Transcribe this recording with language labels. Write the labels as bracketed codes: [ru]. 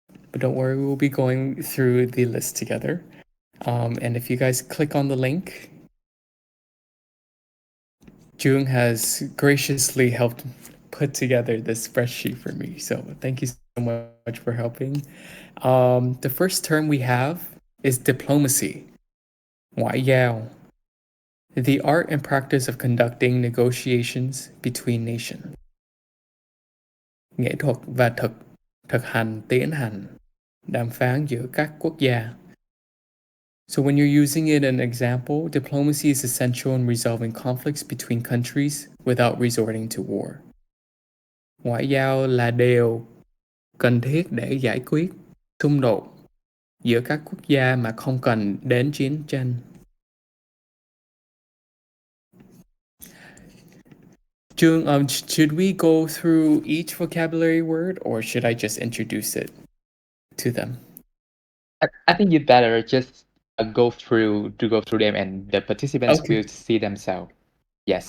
[en] But don't worry, we'll be going through the list together. And if you guys click on the link, Jung has graciously helped put together this spreadsheet for me. So thank you so much for helping. The first term we have is diplomacy. [vi] Ngoại giao. [en] The art and practice of conducting negotiations between nations. [vi] Nghệ thuật và thực hành tiến hành đàm phán giữa các quốc gia. [en] So when you're using it in an example, diplomacy is essential in resolving conflicts between countries without resorting to war. [vi] Ngoại giao là điều cần thiết để giải quyết xung đột giữa các quốc gia mà không cần đến chiến tranh. [en] Jung, should we go through each vocabulary word or should I just introduce it to them? I think you better just go through them, and the participants Okay. will see themselves. Yes.